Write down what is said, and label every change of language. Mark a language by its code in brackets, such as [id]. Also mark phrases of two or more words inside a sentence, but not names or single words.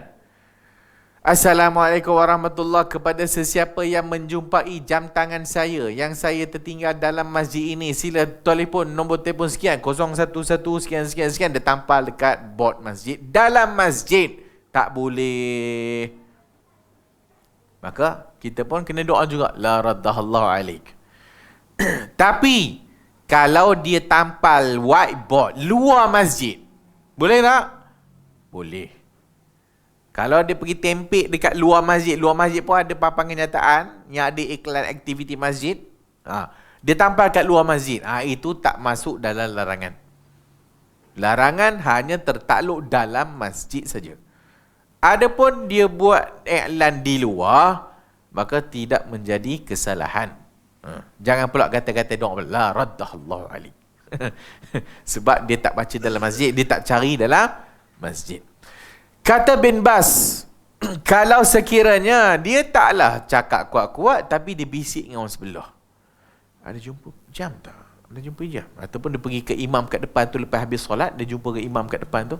[ar] السلام عليكم ورحمة الله, [ms] kepada sesiapa yang menjumpai jam tangan saya yang saya tertinggal dalam masjid ini, sila telefon nombor telefon sekian 011 sekian dia tampal dekat bot masjid. Dalam masjid tak boleh. Maka kita pun kena doa juga, [ar] لا ردها الله عليك. [ms] Tapi kalau dia tampal whiteboard luar masjid, boleh tak? Boleh. Kalau dia pergi tempik dekat luar masjid pun ada papan kenyataan yang ada iklan aktiviti masjid. Dia tampal kat luar masjid. Itu tak masuk dalam larangan. Larangan hanya tertakluk dalam masjid saja. Adapun dia buat iklan di luar, maka tidak menjadi kesalahan. Jangan pula kata-kata doa [ar] لا ردها الله عليك. [ms] Sebab dia tak baca dalam masjid, dia tak cari dalam masjid. Kata bin Bas, kalau sekiranya dia taklah cakap kuat-kuat tapi dia bisik dengan orang sebelah. Ada jumpa jam tak? Ada jumpa jam? Ataupun dia pergi ke imam kat depan tu lepas habis solat, dia jumpa ke imam kat depan tu.